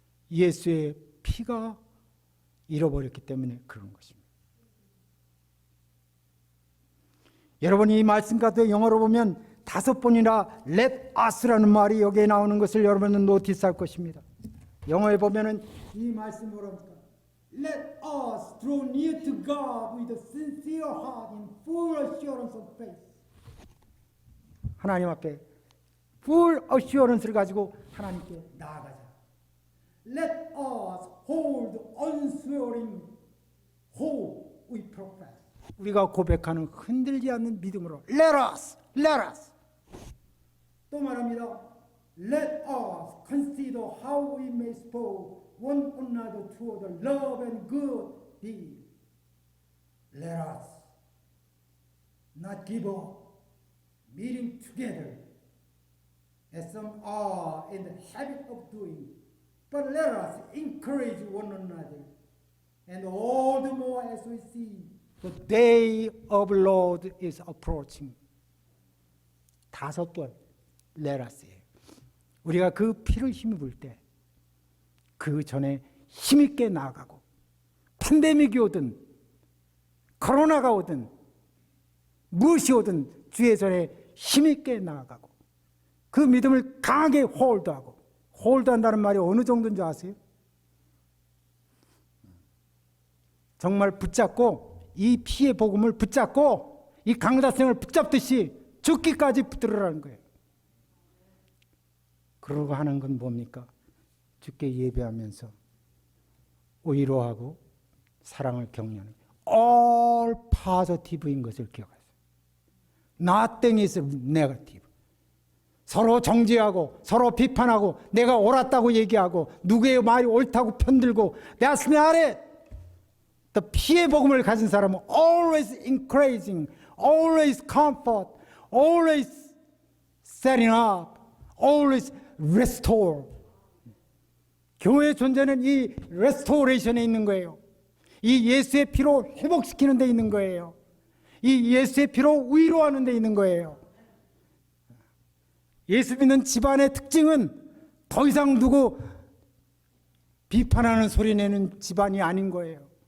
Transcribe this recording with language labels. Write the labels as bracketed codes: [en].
[ko] 예수의 피가 잃어버렸기 때문에 그런 것입니다. 여러분이 이 말씀 가운데 영어로 보면 5번이나 [en] let us [ko] 라는 말이 여기에 나오는 것을 여러분은 노티스할 것입니다. 영어에 보면은 이 말씀 뭐랍니까? [en] Let us draw near to God with a sincere heart in full assurance of faith. [ko] 하나님 앞에 [en] full assurance [ko] 를 가지고 하나님께 나아가자. [en] Let us hold unswerving hope we profess. [ko] 우리가 고백하는 흔들지 않는 믿음으로 [en] Let us. [ko] 또 말합니다. [en] Let us consider how we may spur one another toward love and good deed. Let us not give up meeting together as some are in the habit of doing, but let us encourage one another, and all the more as we see the day of the Lord is approaching. [ko] 5번 [en] let us [ko] 예요. 우리가 그 피를 힘입을 때 그 전에 힘있게 나아가고 팬데믹이 오든 코로나가 오든 무엇이 오든 주의 전에 힘있게 나아가고 그 믿음을 강하게 홀드하고, 홀드한다는 말이 어느 정도인지 아세요? 정말 붙잡고 이 피의 복음을 붙잡고 이 강다생을 붙잡듯이 죽기까지 붙들으라는 거예요. 그러고 하는 건 뭡니까? 주께 예배하면서 위로하고 사랑을 격려하는 [en] all positive [ko] 인 것을 기억하세요. [en] Nothing is negative. [ko] 서로 정죄하고 서로 비판하고 내가 옳았다고 얘기하고 누구의 말이 옳다고 편들고 [en] That's not it. The [ko] 피의 복음을 가진 사람은 [en] always encouraging, always comfort, always setting up, always restore. [ko] 교회의 존재는 이 restoration에 있는 거예요. 이 예수의 피로 회복시키는 데 있는 거예요. 이 예수의 피로 위로하는 데 있는 거예요. 예수 믿는 집안의 특징은 더 이상 누구 비판하는 소리 내는 집안이 아닌 거예요.